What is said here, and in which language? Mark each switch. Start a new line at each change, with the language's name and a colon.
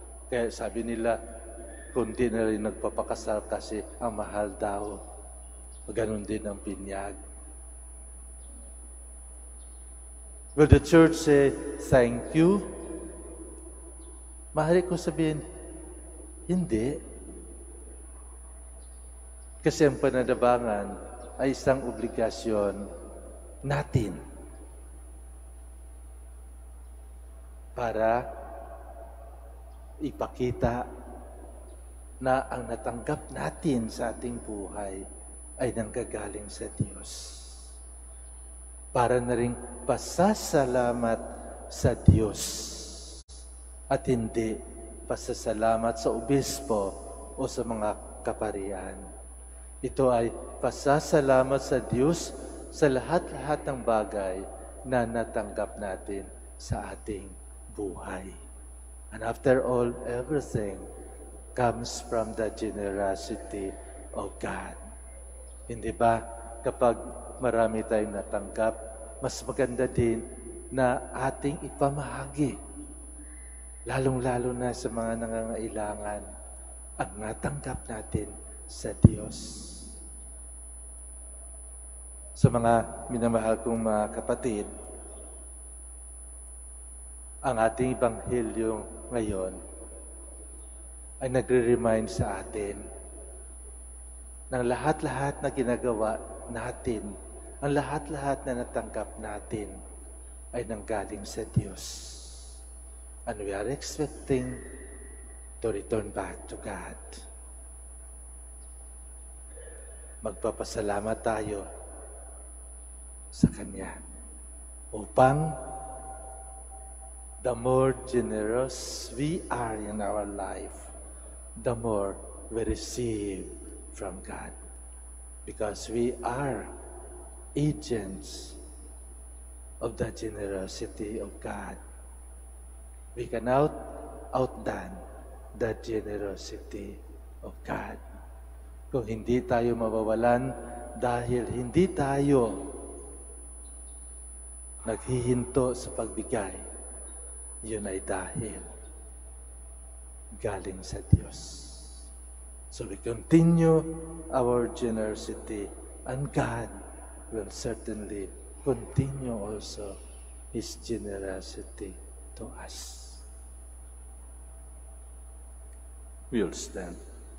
Filipino: Kaya sabi nila, kundi na rin nagpapakasal kasi ang mahal daw. Ganon din ang binyag.
English: Will the church say, thank you?
Filipino: Mahali ko sabihin, hindi. Kasi ang pananabangan ay isang obligasyon natin para ipakita na ang natanggap natin sa ating buhay ay nanggagaling sa Diyos. Para na rin pasasalamat sa Diyos at hindi pasasalamat sa obispo o sa mga kaparian. Ito ay pasasalamat sa Diyos sa lahat-lahat ng bagay na natanggap natin sa ating buhay.
English: And after all, everything comes from the generosity of God.
Filipino: Hindi ba kapag marami tayong natanggap, mas maganda din na ating ipamahagi, lalong-lalo na sa mga nangangailangan, ang natanggap natin sa Diyos. Sa mga minamahal kong mga kapatid, Ang ating Ebanghelyo ngayon ay nagre-remind sa atin ng lahat-lahat na ginagawa natin, ang lahat-lahat na natanggap natin ay nanggaling sa Diyos.
English: And we are expecting to return back to God.
Filipino: Magpapasalamat tayo sa Kanya upang
English: the more generous we are in our life, the more we receive from God. Because we are agents of the generosity of God. We can outdone the generosity of God.
Filipino: Kung hindi tayo mawawalan dahil hindi tayo naghihinto sa pagbigay, yun ay dahil galing sa Diyos.
English: So we continue our generosity, and God will certainly continue also His generosity to us. We'll stand.